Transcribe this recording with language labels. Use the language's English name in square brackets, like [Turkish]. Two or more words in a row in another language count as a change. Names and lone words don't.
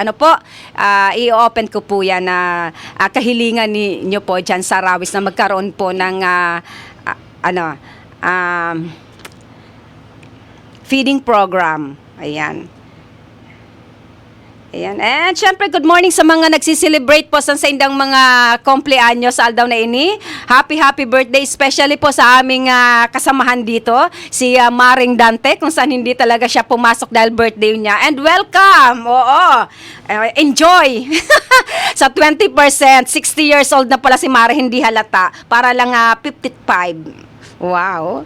[Filipino] Ano po, i-open ko po yan na kahilingan niyo po dyan sa Rawis na magkaroon po ng feeding program. Ayan. Ayan. And syempre, [English] good morning [Bikol] sa mga nagsiselebrate po sa indang mga kompleanyo sa aldaw na ini. [English] Happy birthday, [Filipino] especially po sa aming kasamahan dito, si Maring Dante, kung saan hindi talaga siya pumasok dahil birthday niya. [English] And welcome! Oo! Enjoy! [Filipino] Sa 20%, 60 years old na pala si Mare, hindi halata. Para lang 55. Wow!